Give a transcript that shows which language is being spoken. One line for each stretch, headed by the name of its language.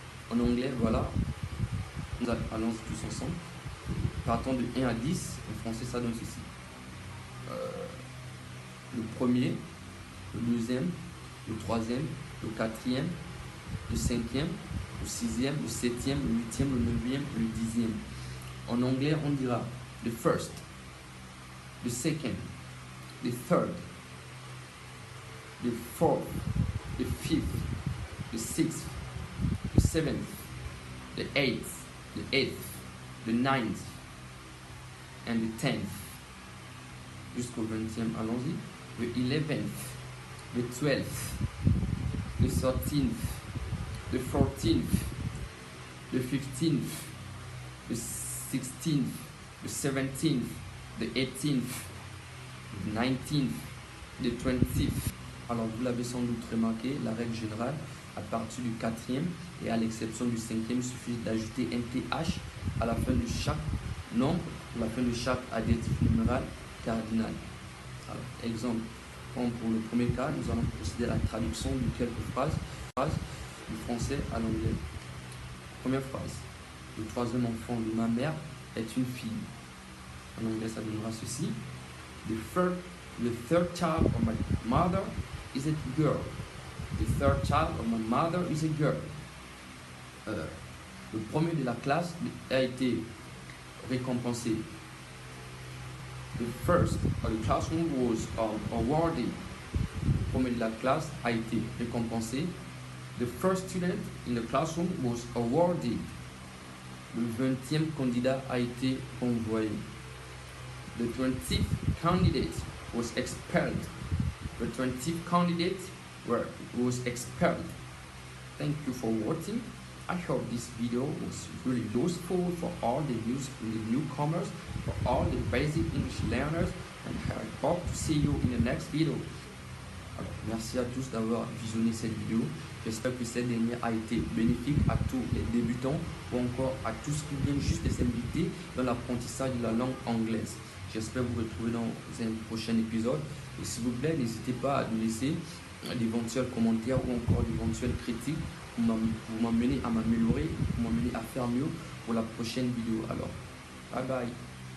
French: En anglais, voilà. Nous allons tous ensemble. Partons de 1 à 10. En français, ça donne ceci. Le premier, le deuxième, le troisième, le quatrième, le cinquième, le sixième, le septième, le huitième, le neuvième, le dixième. En anglais, on dira
English: the first, the second, the third, the fourth, the fifth, the sixth, the seventh, the eighth, the ninth, and the 10th.
French: Jusqu'au 20e, allons-y.
English: The 11th, the 12th, the 13th, the 14th, the 15th, the 16th, the 17th, the 18th, the 19th, the 20th.
French: Alors, vous l'avez sans doute remarqué, la règle générale, à partir du 4e et à l'exception du 5e, il suffit d'ajouter un TH à la fin de chaque nombre, à la fin de chaque adjectif numéral cardinal. Alors, exemple, comme pour le premier cas, nous allons procéder à la traduction de quelques phrases du français à l'anglais. Première phrase. Le troisième enfant de ma mère est une fille. En anglais, ça donnera ceci.
English: The third child of my mother is a girl. The The third child of my mother is a girl.
French: Le premier de la classe a été récompensé.
English: The first of the classroom was awarded.
French: Le premier de la classe a été récompensé.
English: The first student in the classroom was awarded.
French: Le 20e candidat a été envoyé.
English: The 20th candidate was expelled. The 20th candidate was expelled. Thank you for watching. I hope this video was really useful for all the newcomers, for all the basic English learners, and I hope to see you in the next video.
French: Alors, merci à tous d'avoir visionné cette vidéo. J'espère que cette dernière a été bénéfique à tous les débutants ou encore à tous qui viennent juste de s'inviter dans l'apprentissage de la langue anglaise. J'espère vous retrouver dans un prochain épisode. Et s'il vous plaît, n'hésitez pas à nous laisser d'éventuels commentaires ou encore d'éventuelles critiques pour m'amener à m'améliorer, pour m'amener à faire mieux pour la prochaine vidéo. Alors, bye bye.